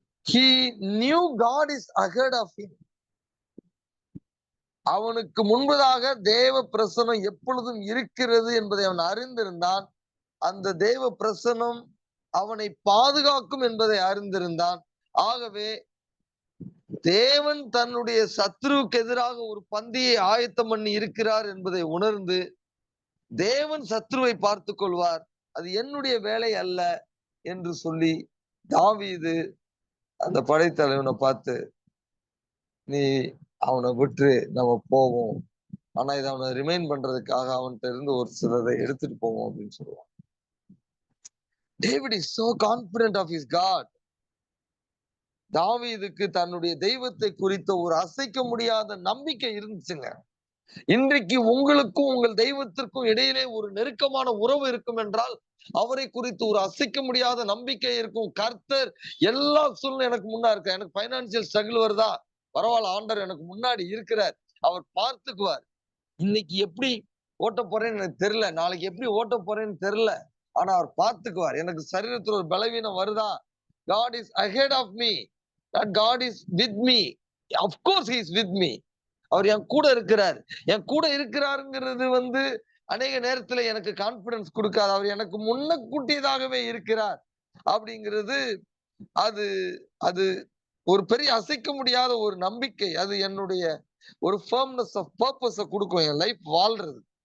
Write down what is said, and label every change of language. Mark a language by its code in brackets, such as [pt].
[en] He knew God is ahead of him. [ta] அவனுக்கு முன்பதாக தேவ பிரசன்னம் எப்பொழுதும் இருக்கிறது என்பதை அவன் அறிந்திருந்தான். அந்த தேவ பிரசன்னம் அவனை பாதுகாக்கும் என்பதை அறிந்திருந்தான். ஆகவே தேவன் தன்னுடைய சத்துருவுக்கு எதிராக ஒரு பந்தியை ஆயத்தம் பண்ணி இருக்கிறார் என்பதை உணர்ந்து தேவன் சத்ருவை பார்த்துக் கொள்வார், அது என்னுடைய வேலை அல்ல என்று சொல்லி தாவீது அந்த படைத்தலைவனை பார்த்து, நீ அவனை விட்டு நம்ம போவோம், ஆனா இதை அவனை ரிமைன் பண்றதுக்காக அவன்கிட்ட இருந்து ஒரு சிலதை எடுத்துட்டு போவோம் அப்படின்னு சொல்லுவான். [en] David is so confident of his God. [ta] தாவீதுக்கு தன்னுடைய தெய்வத்தை குறித்த ஒரு அசைக்க முடியாத நம்பிக்கை இருந்துச்சுங்க. இன்றைக்கு உங்களுக்கும் உங்கள் தெய்வத்திற்கும் இடையிலே ஒரு நெருக்கமான உறவு இருக்கும் என்றால் அவரை குறித்து ஒரு அசைக்க முடியாத நம்பிக்கை இருக்கும். கர்த்தர் எல்லா சூழ்நிலை எனக்கு முன்னா இருக்க, எனக்கு பைனான்சியல் ஸ்ட்ரகிள் வருதா, பரவாயில்ல, ஆண்டவர் எனக்கு முன்னாடி இருக்கிறார், அவர் பார்த்துக்குவார். இன்னைக்கு எப்படி ஓட்ட போறேன்னு எனக்கு தெரியல, நாளைக்கு எப்படி ஓட்ட போறேன்னு தெரியல, ஆனா அவர் பார்த்துக்குவார். எனக்கு சரீரத்தில் ஒரு பலவீனம் வருதா, [en] God is ahead of me, that God is with me, [ta] of course he is with me. அவர் என் கூட இருக்கிறார். என் கூட இருக்கிறாருங்கிறது வந்து அநேக நேரத்துல எனக்கு கான்பிடன்ஸ் கொடுக்காது. அவர் எனக்கு முன்னக்கூட்டியதாகவே இருக்கிறார் அப்படிங்கிறது அது அது ஒரு பெரிய அசைக்க முடியாத ஒரு நம்பிக்கை. அது என்னுடைய ஒரு [en] firmness of purpose [ta] கொடுக்கும் என் லைஃப் வாழ்றது.